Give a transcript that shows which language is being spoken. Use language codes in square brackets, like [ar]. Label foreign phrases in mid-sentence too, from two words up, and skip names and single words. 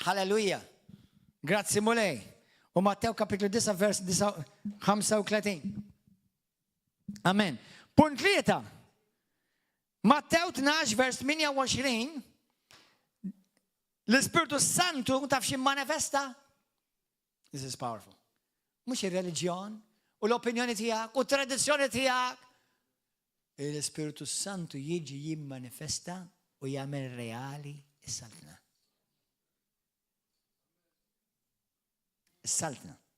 [mt] Halleluja. Grazzi mulej. U Matteo kapitlu 9 vers 35. Amen. Punt 3. Matteo 12 vers 28. L-Ispirtu Santu taf xi manifesta. [en] This is powerful. [mt] Mhux ir-reliġjon u l-opinjoni tiegħek u tradizzjoni tiegħek. L-Ispirtu Santu jiġi jimmanifesta u jagħmel reali is-saltna. Is-saltna.